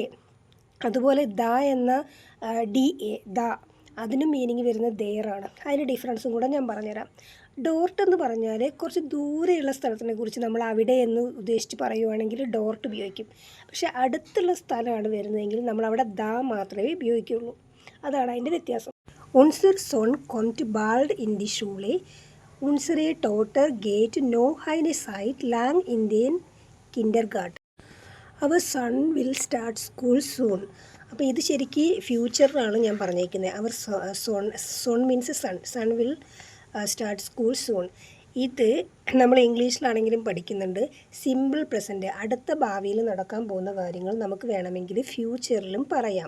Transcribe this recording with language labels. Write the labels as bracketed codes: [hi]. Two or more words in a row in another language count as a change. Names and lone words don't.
[ml] അതുപോലെ ദ എന്ന DA ദ, അതിനും മീനിങ് വരുന്നത് ദേറാണ്. അതിൻ്റെ ഡിഫറൻസും കൂടെ ഞാൻ പറഞ്ഞുതരാം. ഡോർട്ട് എന്ന് പറഞ്ഞാൽ കുറച്ച് ദൂരെയുള്ള സ്ഥലത്തിനെ കുറിച്ച് നമ്മൾ അവിടെ എന്ന് ഉദ്ദേശിച്ച് പറയുവാണെങ്കിൽ ഡോർട്ട് ഉപയോഗിക്കും. പക്ഷേ അടുത്തുള്ള സ്ഥലമാണ് വരുന്നതെങ്കിൽ നമ്മളവിടെ ദ മാത്രമേ ഉപയോഗിക്കുകയുള്ളൂ. അതാണ് അതിൻ്റെ വ്യത്യാസം. [de] Unser Sohn kommt bald in die Schule. Unsere Tochter geht noch eine Zeit lang in den Kindergarten. [en] Our son will start school soon. [ml] അപ്പോൾ ഇത് ശരിക്കും ഫ്യൂച്ചറിലാണ് ഞാൻ പറഞ്ഞേക്കുന്നത്. [en] our son means son will start school soon. [ml] ഇത് നമ്മൾ ഇംഗ്ലീഷിലാണെങ്കിലും പഠിക്കുന്നുണ്ട്. [en] simple present, [ml] അടുത്ത ഭാവിയിൽ നടക്കാൻ പോകുന്ന കാര്യങ്ങൾ നമുക്ക് വേണമെങ്കിൽ ഫ്യൂച്ചറിലും പറയാം.